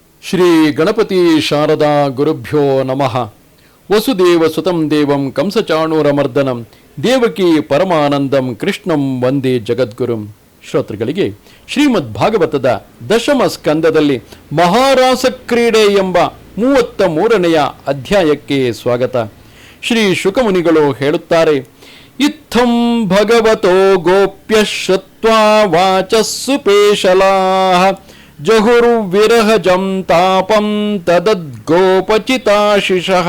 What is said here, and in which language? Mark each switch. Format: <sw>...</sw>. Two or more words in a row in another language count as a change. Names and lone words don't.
<sa>ಶ್ರೀ ಗಣಪತಿ ಶಾರದಾ ಗುರುಭ್ಯೋ ನಮಃ. ವಸುದೇವ ಸುತಂ ದೇವಂ ಕಂಸಚಾಣೂರಮರ್ದನಂ ದೇವಕಿ ಪರಮಾನಂದಂ ಕೃಷ್ಣಂ ವಂದೇ ಜಗದ್ಗುರುಂ.</sa> <kn>ಶ್ರೋತೃಗಳಿಗೆ ಶ್ರೀಮದ್ ಭಾಗವತದ ದಶಮ ಸ್ಕಂದದಲ್ಲಿ ಮಹಾರಾಸ ಕ್ರೀಡೆ ಎಂಬ 33ನೆಯ ಅಧ್ಯಾಯಕ್ಕೆ ಸ್ವಾಗತ. ಶ್ರೀ ಶುಕಮುನಿಗಳು ಹೇಳುತ್ತಾರೆ,</kn> <sa>ಇತ್ತಂ ಭಗವತೋ ಗೋಪ್ಯ ಶ್ರುತ್ವಾ ವಾಚಸ್ಸು ಪೇಶಲಾಃ ಜಹುರ್ವಿರಹಜಂ ತಾಪಂ ತದದ್ಗೋಪಚಿತಾಶಿಷಃ.</sa>